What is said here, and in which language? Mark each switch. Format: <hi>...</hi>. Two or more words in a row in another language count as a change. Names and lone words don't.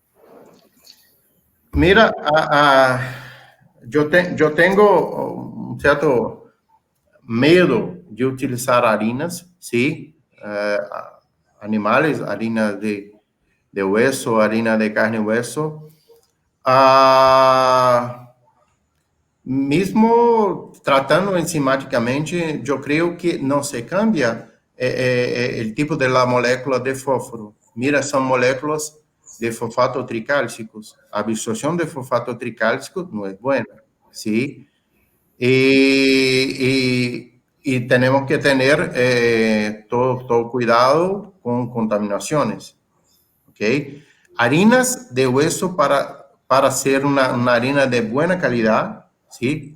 <es>Mira, yo tengo un cierto miedo de utilizar harinas, ¿sí? Animales, harina de hueso, harina de carne y hueso.</es> <pt>Mesmo tratando enzimáticamente, eu creio que não se cambia o tipo de la molécula de fósforo.</pt> <es>Mira,</es> <pt>são moléculas de fosfato tricálcicos. A absorção de fosfato tricálcico não é boa,</pt> <es>¿sí? Y tenemos que tener todo cuidado con contaminaciones, ¿ok? Harinas de hueso para ser una harina de buena calidad, ¿sí?</es>